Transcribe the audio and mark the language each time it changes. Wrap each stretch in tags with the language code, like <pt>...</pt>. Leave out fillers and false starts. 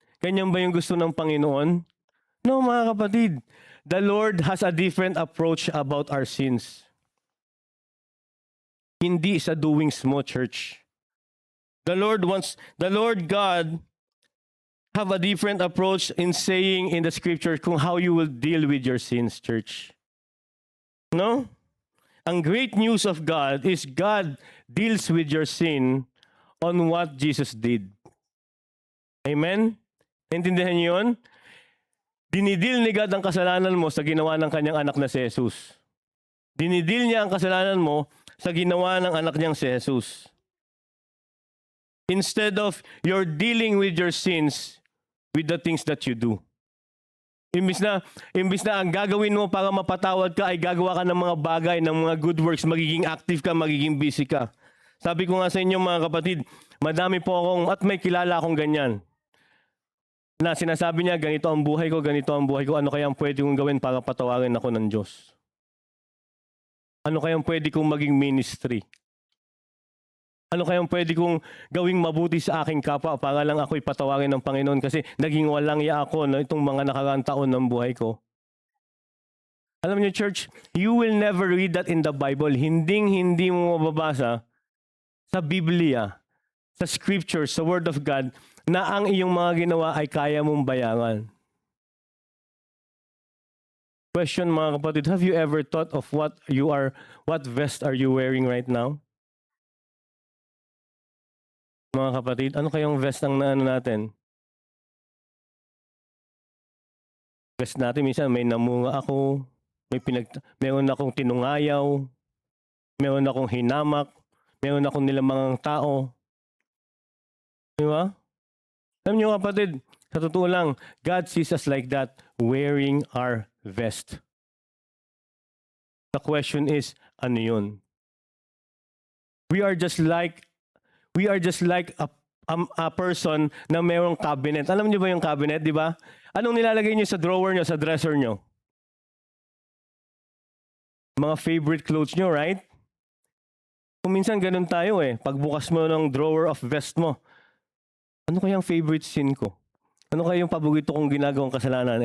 <tl>Ganyan ba yung gusto ng Panginoon? No, mga kapatid.</tl> <en>The Lord has a different approach about our sins.</en> <tl>Hindi sa doings mo,</tl> <en>church. The Lord God have a different approach in saying in the scripture kung how you will deal with your sins, church. No? Ang great news of God is God deals with your sin on what Jesus did.</en> <tl>Amen? Naintindihan niyo yun? Dinidil ni God ang kasalanan mo sa ginawa ng kanyang anak na si Jesus. Dinidil niya ang kasalanan mo sa ginawa ng anak niyang si Jesus.</tl> <en>Instead of you're dealing with your sins with the things that you do.</en> <tl>Imbis na ang gagawin mo para mapatawad ka ay gagawa ka ng mga bagay, ng mga good works, magiging active ka, magiging busy ka. Sabi ko nga sa inyo mga kapatid, madami po akong, at may kilala akong ganyan, na sinasabi niya, ganito ang buhay ko, ano kaya ang pwede kong gawin para patawarin ako ng Diyos? Ano kaya ang pwede kong maging ministry? Ano kaya ang pwede kong gawing mabuti sa aking kapwa para lang ako'y patawarin ng Panginoon kasi naging walang iya ako na itong mga nakaraang taon ng buhay ko? Alam niyo,</tl> <en>church, you will never read that in the Bible.</en> <tl>Hindi mo mababasa sa Biblia, sa Scripture, sa Word of God, na ang iyong mga ginawa ay kaya mong bayaran.</tl> <en>Question</en> <tl>mga kapatid,</tl> <en>have you ever thought of what vest are you wearing right now?</en> <tl>Mga kapatid, ano kayong vest ang naano natin? Vest natin, minsan may namunga ako, meron akong tinungayaw, meron akong hinamak, meron akong nilamangang tao. Di ba? Alam niyo kapatid, sa totoo lang,</tl> <en>God sees us like that, wearing our vest. The question is,</en> <tl>ano yun?</tl> <en>We are just like a person</en> <tl>na mayroong</tl> <en>cabinet.</en> <tl>Alam niyo ba yung cabinet, di ba? Anong nilalagay niyo sa drawer niyo, sa dresser niyo? Mga favorite clothes niyo, right? Kung minsan ganun tayo eh. Pagbukas mo ng drawer of vest mo, Ano kayang favorite sin ko? Ano kayang paborito kong ginagawang kasalanan?</tl>